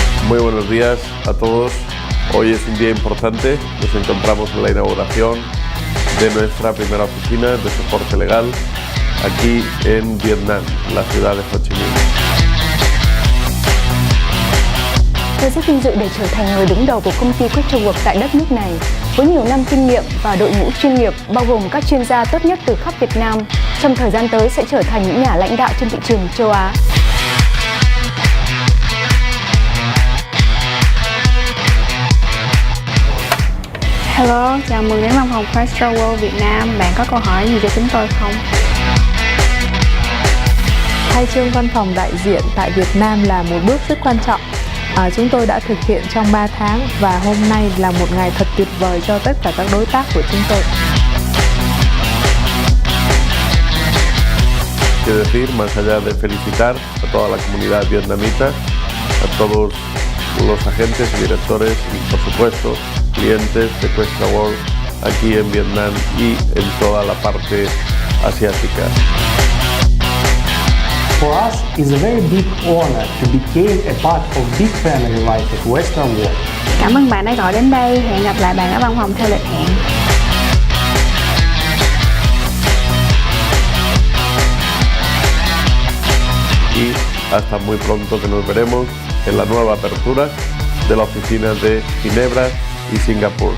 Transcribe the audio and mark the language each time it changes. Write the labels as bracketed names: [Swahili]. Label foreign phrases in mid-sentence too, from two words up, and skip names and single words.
[Spanish] Muy buenos días a todos. Hoy es un día importante. Nos encontramos en la inauguración de nuestra primera oficina de soporte legal aquí en Vietnam, la ciudad de Ho Chi Minh. [Vietnamese] Tôi rất vinh dự để trở thành người đứng đầu của công ty Questra World tại đất nước này. Với nhiều năm kinh nghiệm và đội ngũ chuyên nghiệp bao gồm các chuyên gia tốt nhất từ khắp Việt Nam, trong thời gian tới sẽ trở thành những nhà lãnh đạo trên thị trường châu Á. Hello, chào mừng đến văn phòng Questra World Việt Nam. Bạn có câu hỏi gì cho chúng tôi không? Khai trương văn phòng đại diện tại Việt Nam là một bước rất quan trọng. Chúng tôi đã thực hiện trong 3 tháng và hôm nay là một ngày thật tuyệt vời cho tất cả các đối tác của chúng tôi. [Spanish] Quiero decir, más allá de felicitar a toda la comunidad vietnamita, a todos los agentes y directores y, por supuesto, clientes de Questra World aquí en Vietnam y en toda la parte asiática. [English] For us, it's a very big honor to become a part of big family life at Questra World. [Vietnamese] Cảm ơn bạn đã gọi đến đây. Hẹn gặp lại bạn ở văn phòng theo lịch hẹn. [Spanish] Y hasta muy pronto, que nos veremos en la nueva apertura de la oficina de Ginebra y Singapur.